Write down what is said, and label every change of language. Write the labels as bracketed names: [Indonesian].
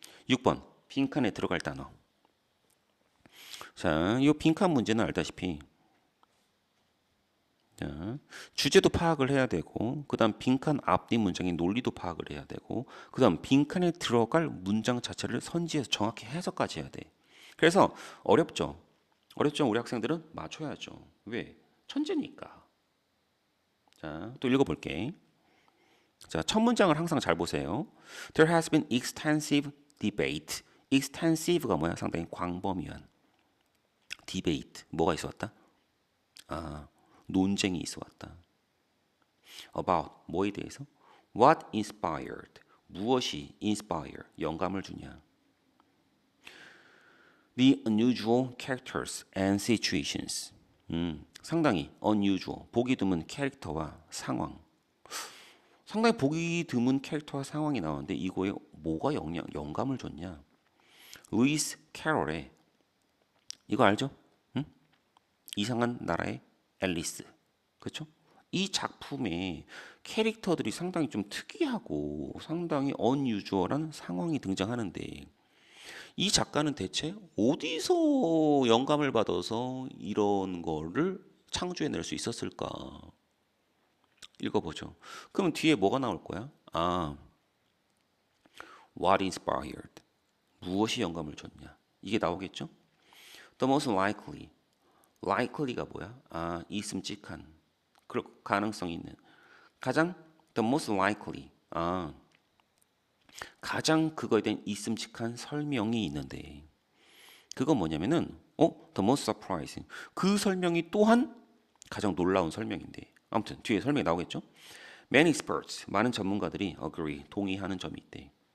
[Korean] 6번 빈칸에 들어갈 단어. 자, 이 빈칸 문제는 알다시피 자, 주제도 파악을 해야 되고 그 다음 빈칸 앞뒤 문장의 논리도 파악을 해야 되고 그 다음 빈칸에 들어갈 문장 자체를 선지해서 정확히 해석까지 해야 돼. 그래서 어렵죠. 우리 학생들은 맞춰야죠. 왜? 천재니까. 자, 또 읽어볼게. 자, 첫 문장을 항상 잘 보세요. [English] There has been extensive debate. [Korean] extensive가 뭐야? 상당히 광범위한. debate. 뭐가 있어 왔다? 논쟁이 있어 왔다. about 뭐에 대해서? [English] What inspired? [Korean] 무엇이 [English] inspire? [Korean] 영감을 주냐? [English] The unusual characters and situations. [Korean] 상당히 unusual, 보기 드문 캐릭터와 상황. 상당히 보기 드문 캐릭터와 상황이 나오는데 이거에 뭐가 영감을 줬냐? 루이스 캐럴의 이거 알죠? 응? 이상한 나라의 앨리스. 그렇죠? 이 작품의 캐릭터들이 상당히 좀 특이하고 상당히 unusual한 상황이 등장하는데 이 작가는 대체 어디서 영감을 받아서 이런 거를 창조해낼 수 있었을까? 읽어보죠. 그럼 뒤에 뭐가 나올 거야? [English] What inspired? [Korean] 무엇이 영감을 줬냐? 이게 나오겠죠? [English] The most likely. [Korean] likely가 뭐야? 있음직한. 그럴 가능성이 있는. 가장 [English] the most likely. [Korean] 가장 그거에 대한 있음직한 설명이 있는데 그건 뭐냐면은 [English] the most surprising. [Korean] 그 설명이 또한 가장 놀라운 설명인데 아무튼 뒤에 설명이 나오겠죠. [English] Many experts, [Korean] 많은 전문가들이 agree, 동의하는 점이 있대.